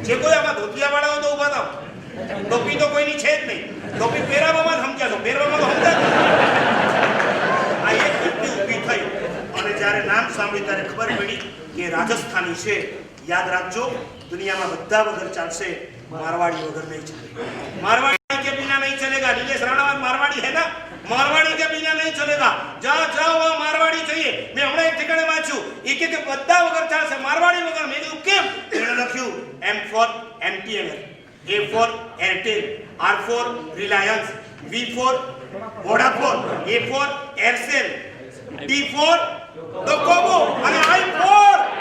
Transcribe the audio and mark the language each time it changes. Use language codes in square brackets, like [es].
[gu] જે કોઈ આમાં ધોતિયાવાળાઓ તો ઉભા થાવ, ટોપી તો કોઈની છે જ નહીં. ટોપી પહેરાવામાં જ સમજ્યા છો, પહેરવામાં તો સમજ્યા. આ એક વ્યક્તિ ઊભી થઈ જ્યારે નામ સાંભળ્યું ત્યારે ખબર પડી કે રાજસ્થાની છે. યાદ રાખજો, દુનિયામાં બધા વગર ચાલશે, [hi] मारवाड़ी वगैरह नहीं चलेगा. मारवाड़ी के बिना नहीं चलेगा. नीलेश राणावत मारवाड़ी है ना, मारवाड़ी के बिना नहीं चलेगा. जहाँ जाओ वहाँ मारवाड़ी चाहिए. [gu] मैं हमણાં એક ઠેકાણે વાંચ્યું, એ કે બધા વગર ચાલશે, મારવાડી વગર. મેં કીધું કેમ? એણે લખ્યું [en] M for MTNL, A for Airtel, R for Reliance, V for Vodafone, A for Aircel, D for Docomo [gu] અને I for